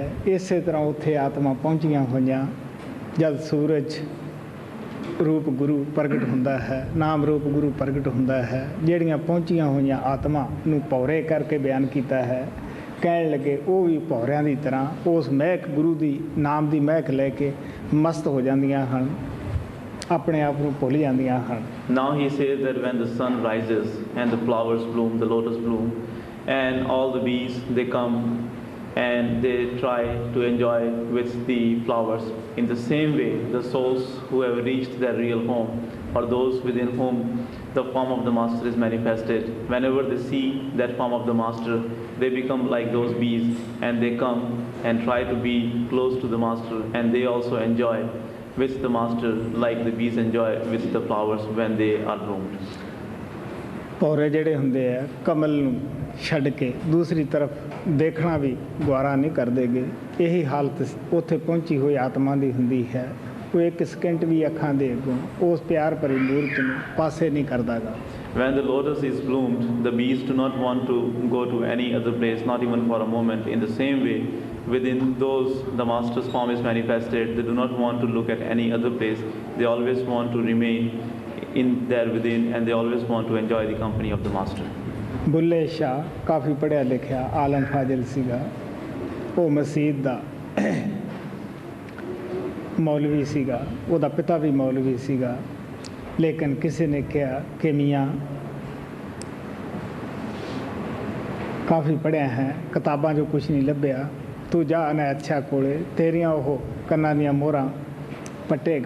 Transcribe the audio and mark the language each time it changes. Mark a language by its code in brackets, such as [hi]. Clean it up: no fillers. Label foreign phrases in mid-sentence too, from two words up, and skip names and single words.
[pa] ਇਸੇ ਤਰ੍ਹਾਂ ਉੱਥੇ ਆਤਮਾ ਪਹੁੰਚੀਆਂ ਹੋਈਆਂ ਜਦ ਸੂਰਜ ਰੂਪ ਗੁਰੂ ਪ੍ਰਗਟ ਹੁੰਦਾ ਹੈ, ਨਾਮ ਰੂਪ ਗੁਰੂ ਪ੍ਰਗਟ ਹੁੰਦਾ ਹੈ, ਜਿਹੜੀਆਂ ਪਹੁੰਚੀਆਂ ਹੋਈਆਂ ਆਤਮਾ ਨੂੰ ਭੌਰੇ ਕਰਕੇ ਬਿਆਨ ਕੀਤਾ ਹੈ। ਕਹਿਣ ਲੱਗੇ ਉਹ ਵੀ ਭੌਰਿਆਂ ਦੀ ਤਰ੍ਹਾਂ ਉਸ ਮਹਿਕ ਗੁਰੂ ਦੀ ਨਾਮ ਦੀ ਮਹਿਕ ਲੈ ਕੇ ਮਸਤ ਹੋ ਜਾਂਦੀਆਂ ਹਨ, ਆਪਣੇ ਆਪ ਨੂੰ ਭੁੱਲ ਜਾਂਦੀਆਂ ਹਨ। [en] Now he says that when the sun rises and the flowers bloom, the lotus bloom, and all the bees they come and they try to enjoy with the flowers. In the same way, the souls who have reached their real home, or those within whom the form of the master is manifested, whenever they see that form of the master, they become like those bees, and they come and try to be close to the master, and they also enjoy with the master like the bees enjoy with the flowers when they are bloomed. [pa] ਭੌਰੇ ਜਿਹੜੇ ਹੁੰਦੇ ਆ ਕਮਲ ਨੂੰ ਛੱਡ ਕੇ ਦੂਸਰੀ ਤਰਫ ਦੇਖਣਾ ਵੀ ਗਵਾਰਾ ਨਹੀਂ ਕਰਦੇਗੇ। ਇਹੀ ਹਾਲਤ ਉੱਥੇ ਪਹੁੰਚੀ ਹੋਈ ਆਤਮਾ ਦੀ ਹੁੰਦੀ ਹੈ। ਉਹ ਇੱਕ ਸਕਿੰਟ ਵੀ ਅੱਖਾਂ ਦੇ ਅੱਗੋਂ ਉਸ ਪਿਆਰ ਭਰੀ ਮੂਰਤ ਨੂੰ ਪਾਸੇ ਨਹੀਂ ਕਰਦਾਗਾ। [en] When the lotus is bloomed, the bees do not want to go to any other place, not even for a moment. In the same way, within those the master's form is manifested, they do not want to look at any other place. They always want to remain in there within, and they always want to enjoy the company of the master. [pa] ਬੁੱਲੇ ਸ਼ਾਹ ਕਾਫੀ ਪੜ੍ਹਿਆ ਲਿਖਿਆ ਆਲਮ ਫਾਜ਼ਿਲ ਸੀਗਾ। ਉਹ ਮਸੀਤ ਦਾ ਮੌਲਵੀ ਸੀਗਾ, ਉਹਦਾ ਪਿਤਾ ਵੀ ਮੌਲਵੀ ਸੀਗਾ। ਲੇਕਿਨ ਕਿਸੇ ਨੇ ਕਿਹਾ ਕਿ ਮੀਆਂ ਕਾਫੀ ਪੜ੍ਹਿਆ ਹੈ, ਕਿਤਾਬਾਂ 'ਚੋਂ ਕੁਛ ਨਹੀਂ ਲੱਭਿਆ, ਤੂੰ ਜਾ ਅਨਾਇਤ ਸ਼ਾਹ ਕੋਲੇ, ਤੇਰੀਆਂ ਉਹ ਕੰਨਾਂ ਦੀਆਂ ਮੋਹਰਾਂ ਪੱਟੇਗਾ।